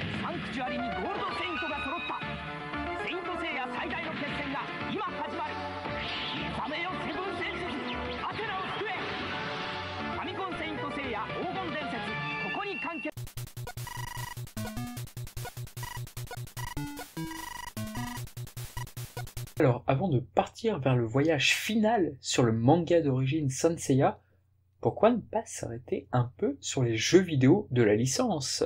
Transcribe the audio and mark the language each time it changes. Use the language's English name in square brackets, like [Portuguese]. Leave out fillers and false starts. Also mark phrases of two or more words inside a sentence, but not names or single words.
[Japanese] サンクチュアリにゴールドセイントが揃った。セイントセイヤ最大の決戦が今始まる。目覚めよセブン戦士、アテナを救え。ファミコンセイントセイヤ黄金伝説、ここに完結。 [French] Alors, avant de partir vers le voyage final sur le manga d'origine Saint Seiya, pourquoi ne pas s'arrêter un peu sur les jeux vidéo de la licence?